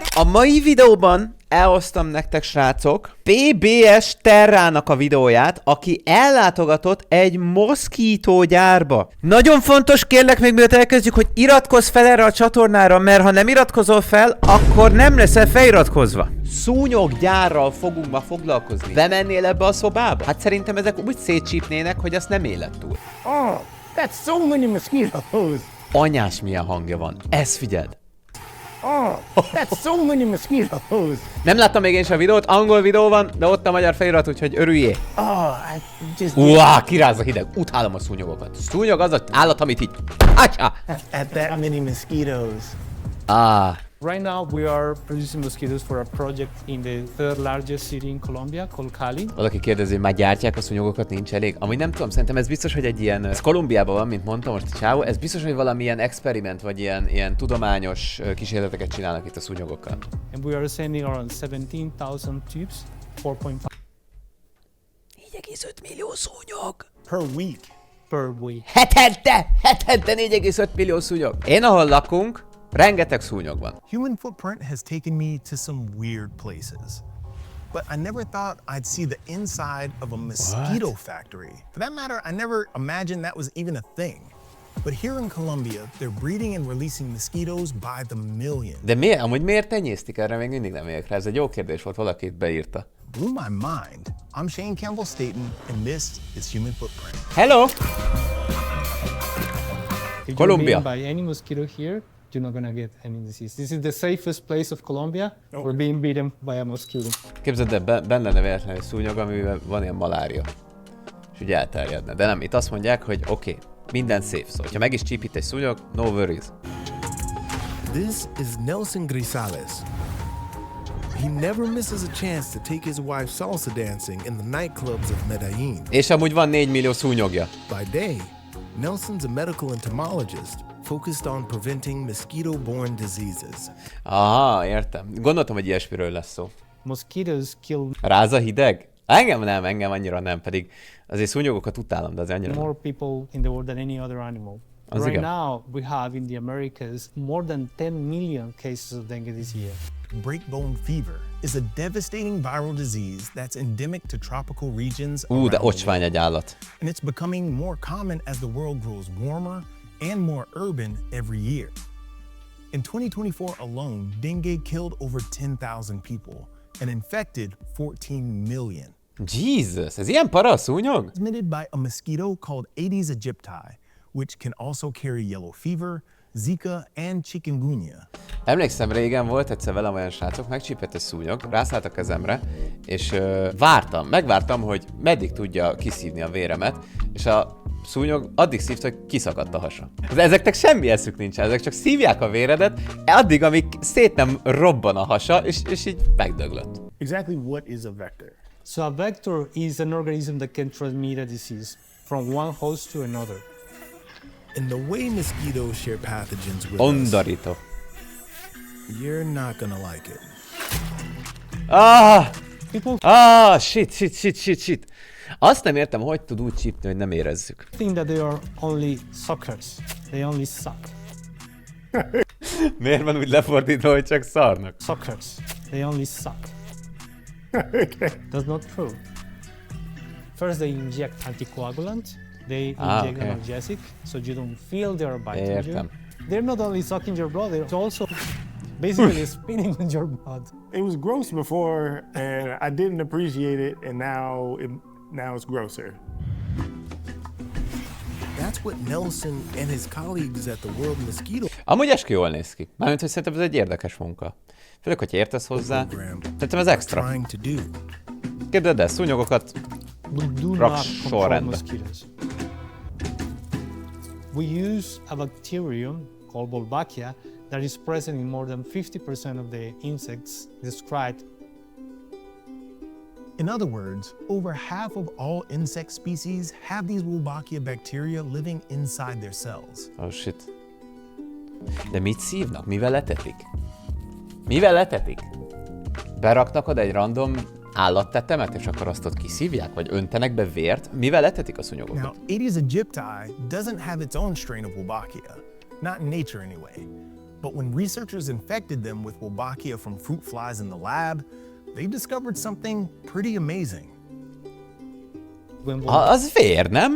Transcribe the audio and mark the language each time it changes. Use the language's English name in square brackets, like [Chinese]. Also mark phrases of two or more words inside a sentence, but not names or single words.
[Hungarian] A mai videóban elhoztam nektek, srácok, PBS Terrának a videóját, aki ellátogatott egy Mosquito-gyárba. Nagyon fontos, kérlek, még mielőtt elkezdjük, hogy iratkozz fel erre a csatornára, mert ha nem iratkozol fel, akkor nem leszel feliratkozva. Szúnyoggyárral fogunk ma foglalkozni. Bemennél ebbe a szobába? Hát szerintem ezek úgy szétcsípnének, hogy azt nem élet túl. [English] Oh, that's so many mosquitoes. [Hungarian] Anyás milyen hangja van. Ezt figyeld. [English] Oh, that's so many mosquitoes. [Hungarian] Nem láttam még én sem a videót, angol videó van, de ott a magyar felirat, úgyhogy örüljél. [English] Oh, I just... [Hungarian] Uá, kiráz a hideg. Utálom a szúnyogokat. Szúnyog az az állat, amit így... Atya! [English] At that many mosquitoes. Ah. Right now, we are producing mosquitoes for a project in the third largest city in Colombia called Cali. [Hungarian] Valaki kérdezi, hogy már gyártják a szúnyogokat, nincs elég? Amúgy nem tudom, szerintem ez biztos, hogy egy ilyen... Ez Kolumbiában van, mint mondtam most a csávó. Ez biztos, hogy valamilyen experiment, vagy ilyen tudományos kísérleteket csinálnak itt a szúnyogokkal. [English] And we are sending around 17,000 tubes, 4.5 [Hungarian] 4,5 millió szúnyog. [English] Per week. per week. [Hungarian] Hetente 4,5 millió szúnyog. Én ahol lakunk, rengeteg szúnyog van. [English] Human footprint has taken me to some weird places. But I never thought I'd see the inside of a mosquito factory. For that matter, I never imagined that was even a thing. But here in Colombia, they're breeding and releasing mosquitoes by the million. [Hungarian] De miért? Amúgy miért tenyésztik? Erre még mindig nem érek rá. Ez egy jó kérdés volt, valaki itt beírta. [English] Blew my mind. I'm Shane Campbell Staten, and this is Human Footprint. Hello! If Colombia. you're bitten by any mosquito here, you're not gonna get any disease. This is the safest place of Colombia. We're being bitten by a mosquito. [Hungarian] Képzeld el, benne lenne véletlenül egy szúnyog, amiben van ilyen malária. És úgy elterjedne. De nem, itt azt mondják, hogy oké, minden safe. Szóval, ha meg is csípít egy szúnyog, [English] no worries. This is Nelson Grisales. He never misses a chance to take his wife salsa dancing in the nightclubs of Medellin. [Hungarian] És amúgy van 4 millió szúnyogja. [English] By day, Nelson's a medical entomologist focused on preventing mosquito-borne diseases. [Hungarian] Aha, értem. Gondoltam, hogy ilyesmiről lesz szó. [English] Mosquitoes kill [Hungarian] Ráz a hideg? Engem annyira nem, pedig azért szúnyogokat utálom, de azért annyira [English] more [Hungarian] nem. [English] people in the world than any other animal. [Hungarian] Az [English] Right [Hungarian] igen. [English] now, we have in the Americas more than 10 million cases of dengue this year. Breakbone fever is a devastating viral disease that's endemic to tropical regions [Hungarian] De [English] around the ocsvány world. [Hungarian] egy állat. [English] And it's becoming more common as the world grows warmer and more urban every year. In 2024 alone, dengue killed over 10,000 people and infected 14 million. Jesus, [Hungarian] ez ilyen para a szúnyog? [English] Transmitted by a mosquito called Aedes aegypti, which can also carry yellow fever, Zika, and chikungunya. [Hungarian] Emlékszem, régen volt egyszer velem olyan srácok, megcsípett egy szúnyog, rászállt a kezemre, és megvártam, hogy meddig tudja kiszívni a véremet, és a szúnyog addig szívta, hogy kiszakadt a hasa. De ezeknek semmi eszük nincsen, ezek csak szívják a véredet, addig, amíg szét nem robban a hasa, és így megdöglött. [English] Exactly what is a vector? So a vector is an organism that can transmit a disease from one host to another. And the way mosquitoes share pathogens with us, [Hungarian] Ondorító. [English] you're not gonna like it. People Shit. [Hungarian] Azt nem értem, hogy tud úgy csípni, hogy nem érezzük. [English] think that they are only suckers. They only suck. [Hungarian] Miért van úgy lefordítva, hogy csak szarnak? [English] Suckers. They only suck. That's not true. First, they inject anticoagulant. They inject okay. analgesic, so you don't feel they are biting you. [Hungarian] Értem. [English] They're not only sucking your blood, they're also basically spinning on your blood. It was gross before, and I didn't appreciate it, and now it's grosser. That's what Nelson and his colleagues at the World Mosquito [Hungarian] Amúgy eskü jól néz ki. Mármint, hogy szerintem ez egy érdekes munka. Főleg, hogy értesz hozzá. [English] Program [Hungarian] Szerintem ez [English] are [Hungarian] extra. [English] trying to do. [Hungarian] Képzeld el, szúnyogokat. [English] We do Rock not shore control end. mosquitoes. We use a bacterium called Wolbachia that is present in more than 50% of the insects described. In other words, over half of all insect species have these Wolbachia bacteria living inside their cells. Oh shit. [Hungarian] De mit szívnak? Mivel etetik? Mivel etetik? Beraknak oda egy random állattetemet, és akkor azt ott kiszívják, vagy öntenek be vért? Mivel etetik a szúnyogokat? [English] Now, Aedes aegypti doesn't have its own strain of Wolbachia, not in nature anyway. But when researchers infected them with Wolbachia from fruit flies in the lab, they discovered something pretty amazing. [Hungarian] Az vér, nem?